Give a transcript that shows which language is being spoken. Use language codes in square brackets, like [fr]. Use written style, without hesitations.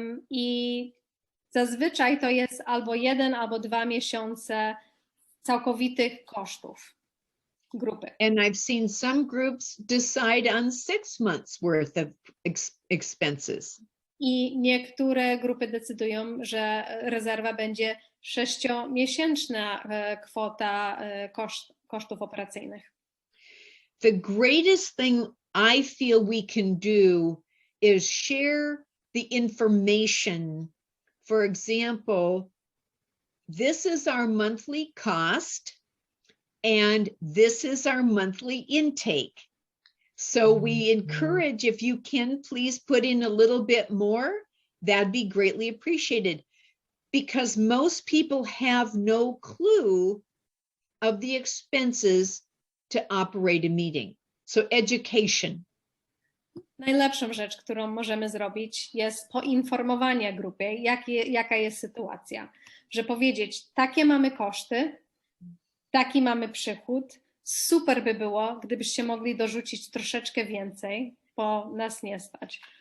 [pl] I zazwyczaj to jest albo 1 albo 2 miesiące całkowitych kosztów grupy. [en] And I've seen some groups decide on 6 months worth of expenses. [pl] I niektóre grupy decydują, że rezerwa będzie 6-miesięczna kwota kosztów operacyjnych. [en] The greatest thing I feel we can do is share the information. For example, this is our monthly cost and this is our monthly intake. So we encourage, if you can, please put in a little bit more. That'd be greatly appreciated, because most people have no clue of the expenses to operate a meeting. So education. [pl] Najlepszą rzecz, którą możemy zrobić, jest poinformowanie grupy, jaka jest sytuacja. Że powiedzieć, takie mamy koszty, taki mamy przychód. Super by było, gdybyście mogli dorzucić troszeczkę więcej, bo nas nie stać.